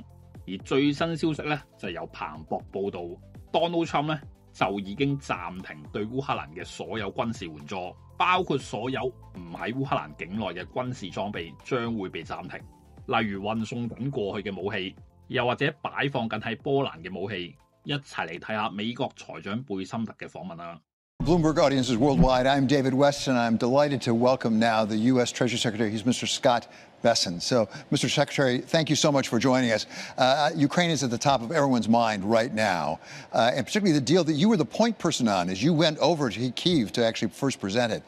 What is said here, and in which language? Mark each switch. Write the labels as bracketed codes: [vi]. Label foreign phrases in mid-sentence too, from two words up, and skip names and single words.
[yue] 而最新消息呢，就由彭博報道 ，Donald Trump 呢就已經暫停對烏克蘭嘅所有軍事援助，包括所有唔喺烏克蘭境內嘅軍事裝備將會被暫停，例如運送緊過去嘅武器，又或者擺放緊喺波蘭嘅武器。一齊嚟睇下美國財長貝森特嘅訪問啦。 [en] Bloomberg audiences worldwide, I'm David West, and I'm delighted to welcome now the U.S. Treasury Secretary. He's Mr. Scott Bessent. So, Mr. Secretary, thank you so much for joining us. Ukraine is at the top of everyone's mind right now, and particularly the deal that you were the point person on as you went over to Kyiv to actually first present it.